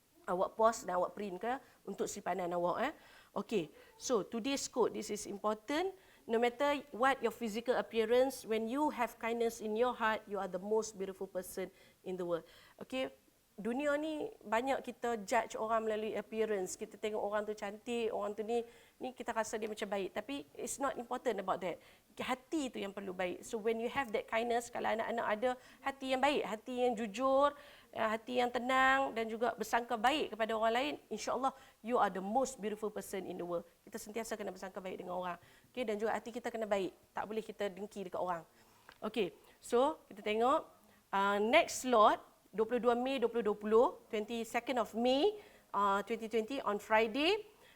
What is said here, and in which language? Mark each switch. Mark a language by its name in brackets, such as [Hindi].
[Malay] Awak pause dan awak print ke untuk simpanan awak. [English] Okay, so today's quote, this is important. No matter what your physical appearance, when you have kindness in your heart, you are the most beautiful person in the world. [Malay] Okay, dunia ni banyak kita judge orang melalui appearance. Kita tengok orang tu cantik, orang tu ni kita rasa dia macam baik. [English] Tapi it's not important about that. [Malay] Hati tu yang perlu baik. [English] So when you have that kindness, [Malay] kalau anak-anak ada hati yang baik, hati yang jujur, hati yang tenang dan juga bersangka baik kepada orang lain, insya-Allah [English] you are the most beautiful person in the world. [Malay] Kita sentiasa kena bersangka baik dengan orang. Okay, dan juga hati kita kena baik. Tak boleh kita dengki dekat orang. [English] Okay, so [Malay] kita tengok [English] next slot 22 Mei 2020, 22nd of May 2020 on Friday.